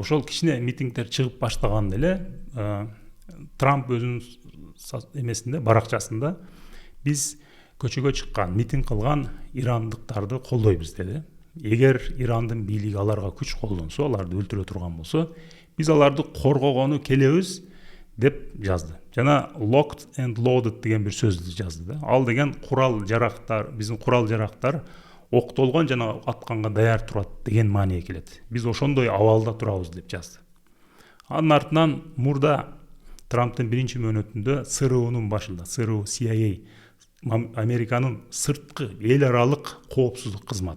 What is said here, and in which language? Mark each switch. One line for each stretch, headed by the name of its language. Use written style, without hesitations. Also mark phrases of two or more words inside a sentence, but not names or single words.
Kyrgyz: Ошол кичине митингдер чыгып баштаганда эле Трамп өзүнүн эмесинде, баракчасында биз көчөгө чыккан, митинг кылган ирандыктарды колдойбуз деди. Эгер Ирандын бийлиги аларга күч колдонсо, аларды өлтүрө турган болсо, биз аларды коргогону келебиз деп жазды. Жана
English: locked and loaded
Kyrgyz: деген бир сөздү жазды да. Ал деген курал жарактар, биздин курал жарактар октолгон жана атканга даяр турат деген мааниге келет. Биз ошондой абалда турабыз деп жазды. Анын артынан мурда Трамптын биринчи мөөнөтүндө ЦРУнун башында, ЦРУ, CIA, Американын сырткы эл аралык коопсуздук кызматы.